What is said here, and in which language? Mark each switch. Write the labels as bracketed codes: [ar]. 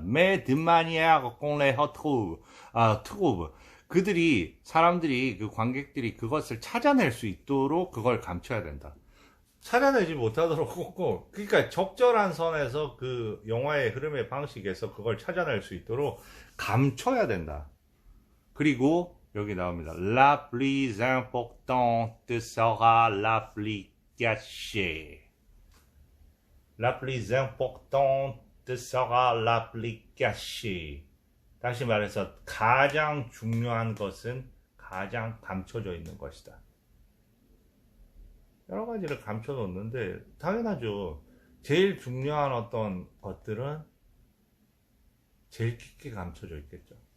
[fr] mais de manière qu'on les retrouve, trouve [ko] 사람들이 그 관객들이 그것을 찾아낼 수 있도록 그걸 감춰야 된다. 찾아내지 못하도록 꼭 그러니까 적절한 선에서 그 영화의 흐름의 방식에서 그걸 찾아낼 수 있도록 감춰야 된다. 그리고 여기 나옵니다. [fr] La plus importante sera la plus cachée. La plus importante sera la plus cachée. [ko] 다시 말해서 가장 중요한 것은 가장 감춰져 있는 것이다. 여러 가지를 감춰 놓는데 당연하죠. 제일 중요한 어떤 것들은 제일 깊게 감춰져 있겠죠.